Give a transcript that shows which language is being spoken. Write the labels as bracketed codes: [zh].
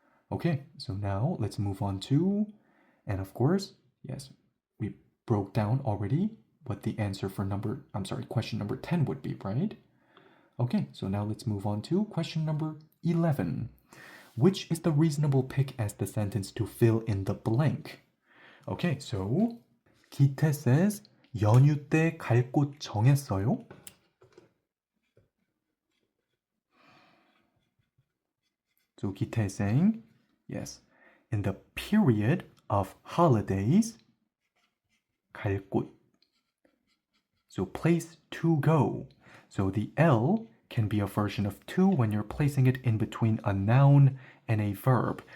[en] Okay, so now let's move on to, and of course, yes, we broke down already what the answer for question number 10 would be, right? Okay, so now let's move on to question number 11. Which is the reasonable pick as the sentence to fill in the blank? Okay, so Kite says, [ko] 연휴 때 갈 곳 정했어요? [en] So Kite is saying, yes, in the period of holidays, [ko] 갈 곳. [en] So place to go. So the L can be a version of to when you're placing it in between a noun and a verb.